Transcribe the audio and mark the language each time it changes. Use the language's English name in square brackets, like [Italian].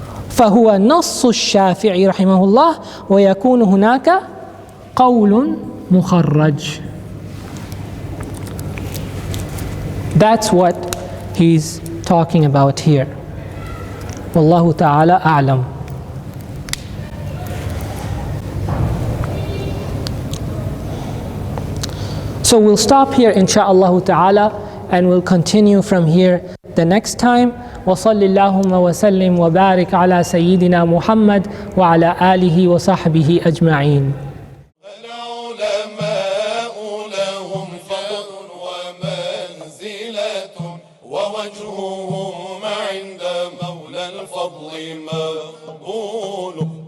[Arabic] فهو نص الشافعي رحمه الله ويكون هناك قول مخرج. [English] That's what he's talking about here. [Arabic] والله تعالى أعلم. [English] So we'll stop here insha'Allah ta'ala and we'll continue from here the next time. [Arabic] وصل اللهم وسلم وبارك على سيدنا محمد وعلى آله وصحبه أجمعين. العلماء لهم فضل ومنزلة ووجههم عند مولى الفضل مقبول.